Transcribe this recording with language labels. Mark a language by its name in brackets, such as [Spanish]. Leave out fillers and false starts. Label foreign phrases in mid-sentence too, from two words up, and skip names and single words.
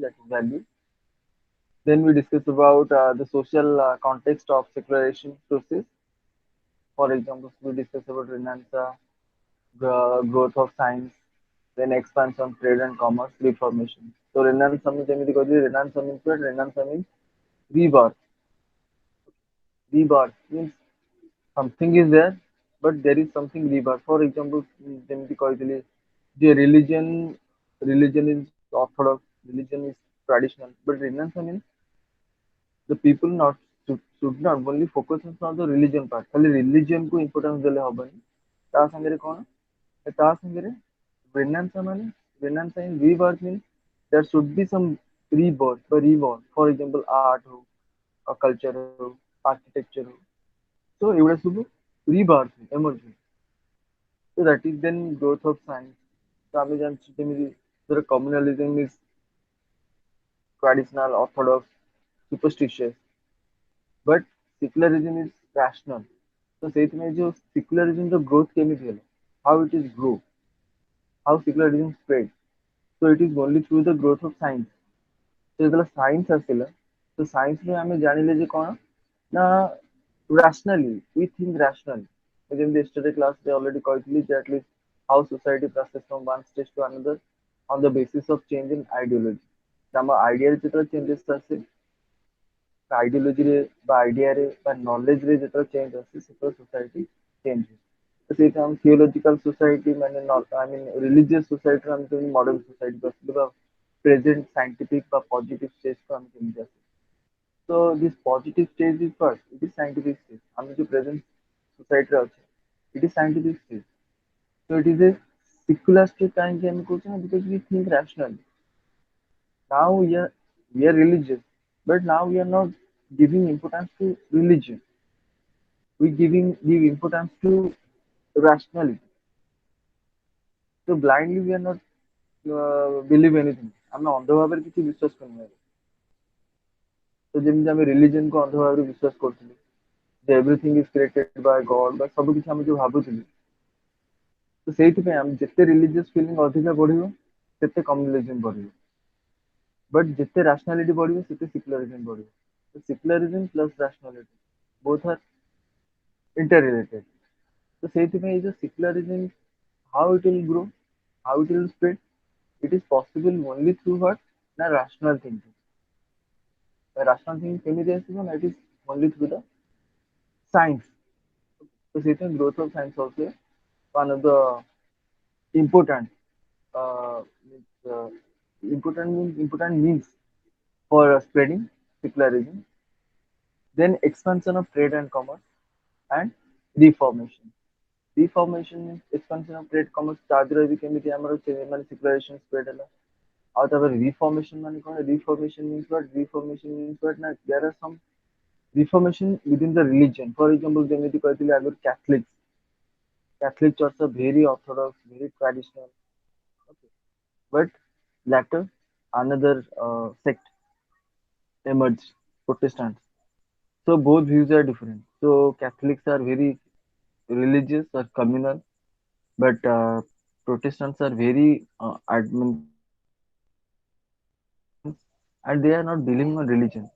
[English] That is value. Then we discuss about the social context of secularization process. For example, we discuss about Renaissance, the growth of science, then expansion, trade and commerce, reformation. So Renaissance means [Odia] ଯେମିତି କହିଲି [English] Renaissance means what? Renaissance means rebirth. Rebirth means something is there, but there is something rebirth. For example, [Odia] ଯେମିତି କହିଥିଲି ଯେ [English] religion is orthodox, religion is traditional, but Renaissance means the people not should not only focus on the religion part. [Odia] खाली religion को importance ଦେଲେ ହବନି. ତା ସାଙ୍ଗରେ କଣ? ତା ସାଙ୍ଗରେ [English] Renaissance ମାନେ Renaissance rebirth means there should be some rebirth or reborn. For example, art हो, culture हो, architecture हो. [Odia] So ଏଗୁଡା ସବୁ [English] rebirth emerging. So that is then growth of science. So [Odia] ଆମେ ଜାଣିଛୁ ଯେମିତି ଧର [English] communalism is traditional, orthodox, superstitious, but secularism is rational. [Odia] So ସେଇଥିପାଇଁ ଯୋଉ secularism ର growth କେମିତି ହେଲା? [English] How it is grow? How secularism spread? So it is only through the growth of science. [Odia] So ଯେତେବେଳେ ସାଇନ୍ସ ଆସିଲା, ତ ସାଇନ୍ସରେ ଆମେ ଜାଣିଲେ ଯେ କଣ ନା rationally, [English] we think rationally. [Odia] ଯେମିତି yesterday class ରେ already କହିଥିଲି ଯେ [English] at least how society passes from one stage to another on the basis of change in ideology. [Odia] ଆମ ଆଇଡିଆରେ ଯେତେବେଳେ ଚେଞ୍ଜେସ୍ ଆସେ, ଆଇଡିଓଲୋଜିରେ ବା ଆଇଡିଆରେ ବା ନଲେଜରେ ଯେତେବେଳେ ଚେଞ୍ଜ ଆସେ ସେତେବେଳେ ସୋସାଇଟି ଚେଞ୍ଜ ହୁଏ। ତ ସେଇଟା ଆମ [English] theological society [Odia] ମାନେ [English] I mean religious [Odia] ସୋସାଇଟିରୁ ଆମେ କେମିତି ମଡର୍ନ ସୋସାଇଟିକୁ ଆସିଲୁ ବା [English] present scientific [Odia] ବା ପଜିଟିଭ ଷ୍ଟେଜକୁ ଆମେ କେମିତି ଆସିଲୁ। [English] So this positive stage is first. It is scientific stage. [Odia] ଆମେ ଯୋଉ present society ରେ ଅଛେ, [English] it is scientific stage. So it is a secular state [Odia] କାହିଁକି ଆମେ କହୁଛେ ନା [English] because we think rationally. Now we are religious, but now we are not giving importance to religion. We give importance to rationality. So blindly we are not believe anything. [Odia] ଆମେ ଅନ୍ଧ ଭାବରେ କିଛି ବିଶ୍ୱାସ କରୁନାହିଁ। ତ ଯେମିତି ଆମେ ରିଲିଜିଅନକୁ ଅନ୍ଧ ଭାବରେ ବିଶ୍ୱାସ କରୁଥିଲେ। ଯେ [English] everything is created by God [Odia] ବା ସବୁ କିଛି ଆମେ ଯୋଉ ଭାବୁଥିଲେ। ତ ସେଇଥିପାଇଁ ଆମେ ଯେତେ ରିଲିଜିୟସ୍ ଫିଲିଂ ଅଧିକା ବଢିବ ସେତେ କମ୍ୟୁନିଲିଜମ ବଢିବ। ବଟ୍ ଯେତେ ରାସନାଲିଟି ବଢିବ ସେତେ ସିକୁଲାରିଜମ ବଢିବ। [English] ତ secularism plus rationality both are interrelated. [Odia] ତ ସେଇଥିପାଇଁ ଏଇ ଯୋଉ [English] secularism, how it will grow, how it will spread, it is possible only through what? Na rational thinking. The rational thinking [Odia] କେମିତି ଆସିବ ନା [English] it is only through the science. So ସେଇଥିପାଇଁ growth of science also one of the important means, important means for spreading secularism. Then expansion of trade and commerce and reformation. Reformation means expansion of trade commerce [Odia] ଚାର୍ଜରେ ବି କେମିତି ଆମର ମାନେ [English] secularization spread ହେଲା। [Odia] ଆଉ ତାପରେ reformation ମାନେ କଣ? [English] Reformation means what? Reformation means what? ନା there are some reformation within the religion. For example, [Odia] ଯେମିତି କହିଥିଲି ଆଗରୁ Catholics. [English] Catholic church are very orthodox, very traditional. Okay. But later another sect emerged, Protestants. So both views are different. So Catholics are very religious or communal, but Protestants are very admin, and they are not believing on religion.